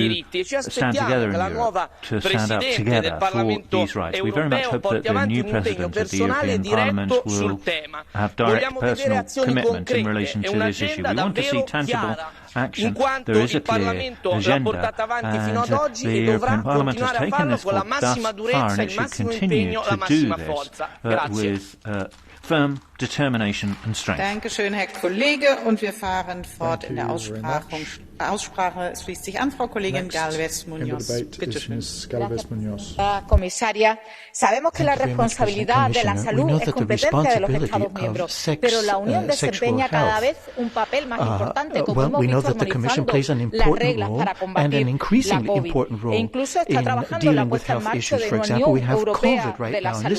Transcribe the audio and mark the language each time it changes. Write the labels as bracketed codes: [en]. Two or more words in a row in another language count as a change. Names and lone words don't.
[it] E ci aspettiamo che la nuova Presidente del Parlamento europeo porti avanti un impegno personale e diretto sul tema. Vogliamo vedere azioni concrete e un'agenda davvero chiara, in quanto il Parlamento l'ha portata avanti fino ad oggi e dovrà continuare a farlo con la massima durezza, il massimo impegno, la massima forza. Grazie. [en] Firm determination and strength. [de] Dankeschön, Herr Kollege. Und wir fahren fort in der Aussprache. Es schließt sich an Frau Kollegin Galvez Muñoz. Bitte schön. [es] Comisaria, sabemos que la responsabilidad de la salud es competencia de los Estados miembros, pero la Unión desempeña cada vez un papel más importante, como hemos visto armonizando las reglas para combatir la COVID. E incluso está trabajando en la puesta en marcha de una Unión Europea de la salud.